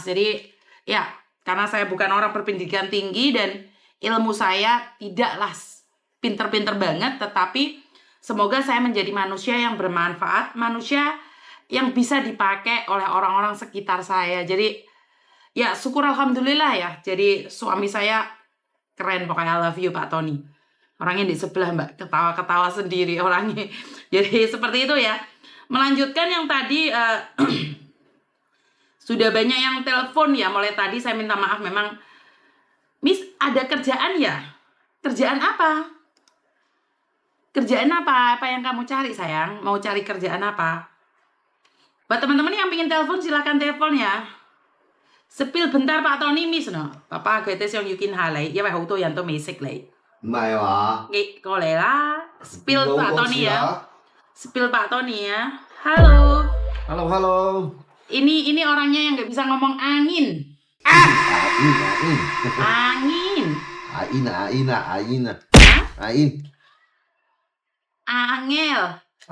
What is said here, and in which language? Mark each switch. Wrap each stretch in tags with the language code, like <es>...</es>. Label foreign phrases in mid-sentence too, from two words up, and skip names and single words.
<id>Jadi ya, karena saya bukan orang berpendidikan tinggi dan ilmu saya tidaklah pinter-pinter banget, tetapi semoga saya menjadi manusia yang bermanfaat, manusia yang bisa dipakai oleh orang-orang sekitar saya. Jadi ya syukur alhamdulillah ya. Jadi suami saya keren pokoknya.</id> <en>I love you Pak Tony.</en> <id>Orangnya di sebelah Mbak, ketawa-ketawa sendiri orangnya. Jadi seperti itu ya. Melanjutkan yang tadi sudah banyak yang telepon ya. Mulai tadi saya minta maaf, memang Miss ada kerjaan ya? Kerjaan apa? Kerjaan apa? Apa yang kamu cari sayang? Mau cari kerjaan apa? Buat teman-teman yang pengen telepon, silakan telepon ya. Sepil bentar Pak Tony Miss no.</id> <yue>Papa 佢哋想要見下你，因為好多人都未識你。唔係話？過嚟啦</yue> <id>，Spill Pak Tony ya. Spill Pak Tony ya. Halo. Halo. Ini orangnya yang nggak bisa ngomong angin. Angin. Ain. Angel.</id>